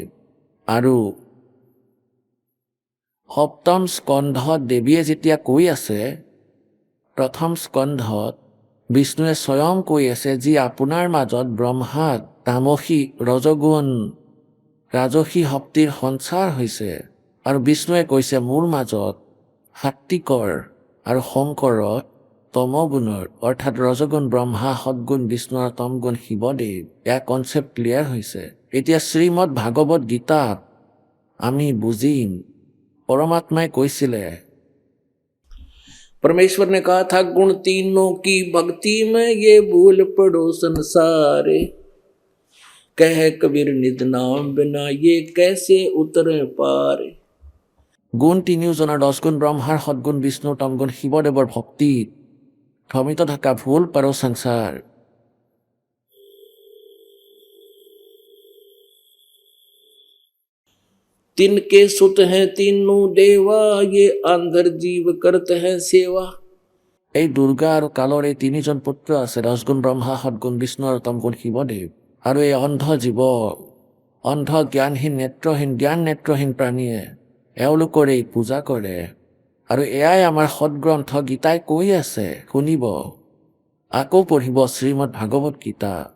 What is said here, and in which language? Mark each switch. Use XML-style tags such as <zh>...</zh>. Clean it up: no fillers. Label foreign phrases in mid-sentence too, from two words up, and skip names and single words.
<as>আৰু সপ্তম স্কন্ধত দেৱীয়ে যেতিয়া কৈ আছে, প্ৰথম স্কন্ধত বিষ্ণুৱে স্বয়ং কৈ আছে, যি আপোনাৰ মাজত ব্ৰহ্মাত তামসী ৰজগুণ ৰাজসী শক্তিৰ সঞ্চাৰ হৈছে, আৰু বিষ্ণুৱে কৈছে মোৰ মাজত সাত্বিকৰ আৰু শংকৰত তমগুণৰ অৰ্থাৎ ৰজগুণ ব্ৰহ্মা, সদগুণ বিষ্ণু আৰু তমগুণ শিৱদেৱ। এয়া</as> <en>concept clear</en> <as>হৈছে। এতিয়া শ্ৰীমদ ভাগৱত গীতাত আমি বুজিম, পৰমাত্মাই কৈছিলে,</as> <hi>परमेश्वर ने कहा था गुण तीनों की भक्ति में ये भूल पड़ो संसारे, कह कबीर निज नाम बिना ये कैसे उतरे पारे।</hi> <as>গুণ তিনিওজনৰ দশগুণ ব্ৰহ্মাৰ, সদগুণ বিষ্ণু, তমগুণ শিৱদেৱৰ ভক্তিত ভ্ৰমিত থকা ভুল পাৰো সংসাৰ।</as> <hi>तिनके सुत हैं तीनों देवा, ये आंधर जीव करते हैं सेवा।</hi> <as>এই দুৰ্গা আৰু কালৰ এই তিনিজন পুত্ৰ আছে, দশগুণ ব্ৰহ্মা, সদগুণ বিষ্ণু আৰু তমগুণ শিৱদেৱ। আৰু এই অন্ধ জীৱ, অন্ধ জ্ঞানহীন নেত্ৰহীন জ্ঞান নেত্ৰহীন প্ৰাণীয়ে এওঁলোকৰ এই পূজা কৰে। আৰু এয়াই আমাৰ সদগ্ৰন্থ গীতাই কৈ আছে, শুনিব, আকৌ পঢ়িব শ্ৰীমদ ভাগৱত গীতা।</as>